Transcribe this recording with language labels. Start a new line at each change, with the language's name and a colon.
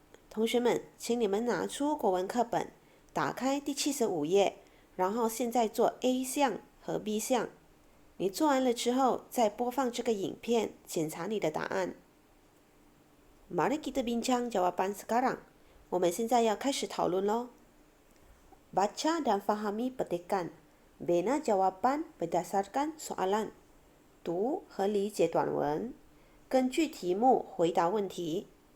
Chinese: 同学们，请你们拿出国文课本，打开第75页，然后现在做 A 项和 B 项。你做完了之后，再播放这个影片，检查你的答案。
Malay: Mari kita bincang jawapan sekarang.
Chinese: 我们现在要开始讨论咯。
Malay: Baca dan fahami petikan. Bina jawapan berdasarkan soalan.
Chinese: 读和理解短文，根据题目回答问题。